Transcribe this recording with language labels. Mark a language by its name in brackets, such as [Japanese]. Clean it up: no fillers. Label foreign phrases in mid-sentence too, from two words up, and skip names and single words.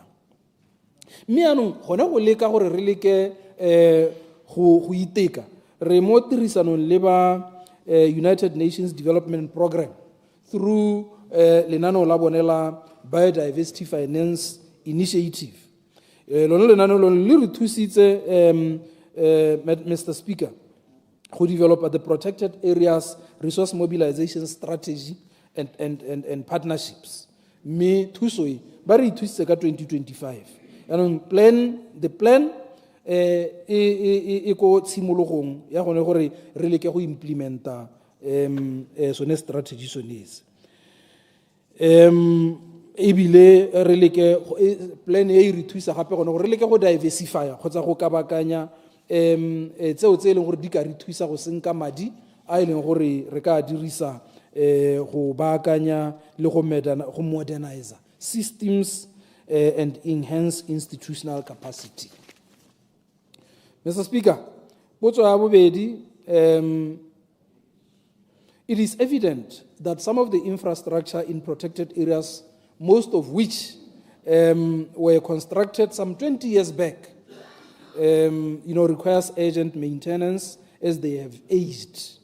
[Tswana] Mme yaanong gone go leka gore re leke go iteka re mo tirisanong le ba United Nations Development Program through lenaneo la bone la Biodiversity Finance Initiative. Lone lenaneo lone le re thusitse Mr. [English] Speaker go develop the protected areas resource mobilization strategy and partnerships. [Tswana] Me thuso e ba re thusitse ka 2025. [English] And the plan [Tswana] e ko tshimologong ya gone gore re leke go implementa sone strategy sonese. ebile re leke plan e re thusa gape gone gore re leke go diversify kgotsa go kabakanya tseo tse e leng gore di ka re thusa go senka madi a e leng gore re ka dirisa go baakanya le go [English] modernize systems and enhance institutional capacity. [Tswana] Mr. Speaker, potso ya bobedi, [English] it is evident that some of the infrastructure in protected areas, most of which were constructed some 20 years back, requires urgent maintenance as they have aged.